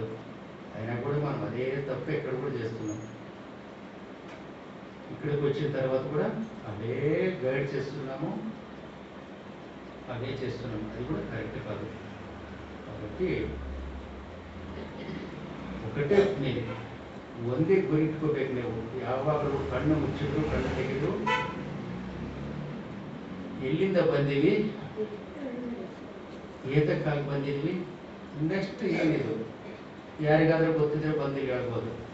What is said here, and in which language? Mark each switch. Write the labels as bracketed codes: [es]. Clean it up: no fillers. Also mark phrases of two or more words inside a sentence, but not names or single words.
[te] అయినా కూడా మనం అదే తప్ప ఇక్కడ కూడా చేస్తున్నాం. ఇక్కడికి వచ్చిన తర్వాత కూడా అదే గైడ్ చేస్తున్నాము, అదే చేస్తున్నాము. అది కూడా కరెక్ట్ కాదు. కాబట్టి ఒకటే [kn] ನೀನು ಒಂದೇ ಗುರಿ ಇಟ್ಕೋಬೇಕು. ನೀವು ಯಾವಾಗಲೂ ಕಣ್ಣು ಮುಚ್ಚಿದ್ರು, ಕಣ್ಣು ತೆಗೆದು ಎಲ್ಲಿಂದ ಬಂದೀವಿ, ಏತಕ್ಕಾಗಿ ಬಂದಿದ್ವಿ, ನೆಕ್ಸ್ಟ್ ಏನಿದು, ಯಾರಿಗಾದ್ರೂ ಗೊತ್ತಿದ್ರೆ ಬಂದು ಹೇಳ್ಬೋದು.